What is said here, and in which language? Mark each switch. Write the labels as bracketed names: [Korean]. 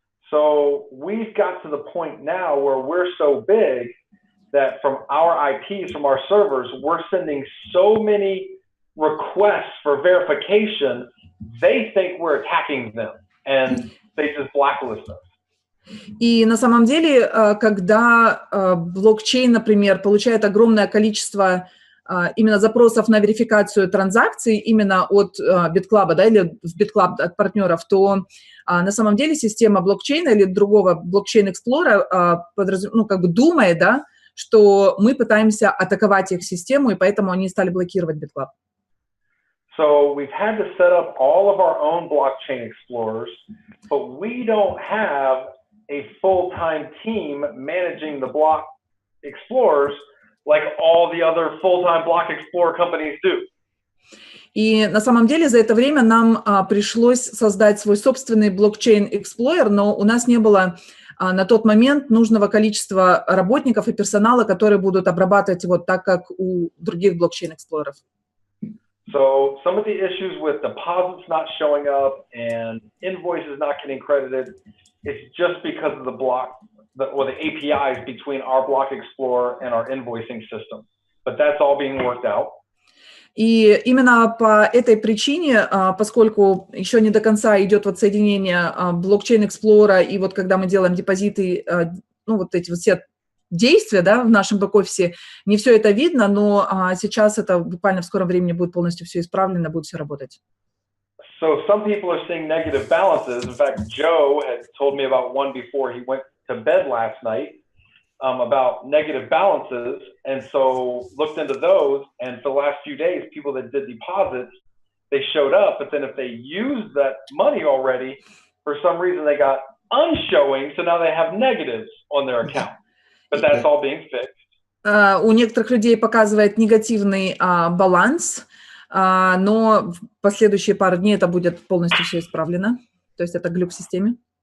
[English] So we've got to the point now where we're so big that from our IPs, from our servers, we're sending so many requests for verification, they think we're attacking them, and they just blacklist us. [Russian] И на самом деле, когда блокчейн, например, получает огромное количество именно запросов на верификацию транзакций именно от BitClub, да, или в BitClub от партнеров, то на самом деле система блокчейна или другого блокчейн-эксплора думает, да, что мы пытаемся атаковать их систему, и поэтому они стали блокировать BitClub. [English] So we've had to set up all of our own blockchain explorers, but we don't have a full-time team managing the block explorers like all the other full-time block explorer companies do. [Russian] И на самом деле за это время нам пришлось создать свой собственный блокчейн-эксплойер, но у нас не было на тот момент нужного количества работников и персонала, которые будут обрабатывать вот так, как у других блокчейн-эксплореров. [English] So some of the issues with deposits not showing up and invoices not getting credited, it's just because of the APIs between our Block Explorer and our invoicing system. But that's all being worked out. [Russian] И именно по этой причине, поскольку еще не до конца идет вот соединение блокчейн-эксплора, и вот когда мы делаем депозиты, вот эти вот все действия, да, в нашем бэк-офисе, не все это видно, но сейчас это буквально в скором времени будет полностью все исправлено, будет все работать. [English] So some people are seeing negative balances. In fact, Joe had told me about one before he went to bed last night about negative balances, and so looked into those, and for the last few days, people that did deposits, they showed up, but then if they used that money already, for some reason they got unshowing, so now they have negatives on their account. But that's all being fixed. [Russian] У некоторых людей показывает негативный баланс, но в последующие пару дней это будет полностью все исправлено. То есть это глюк в системе.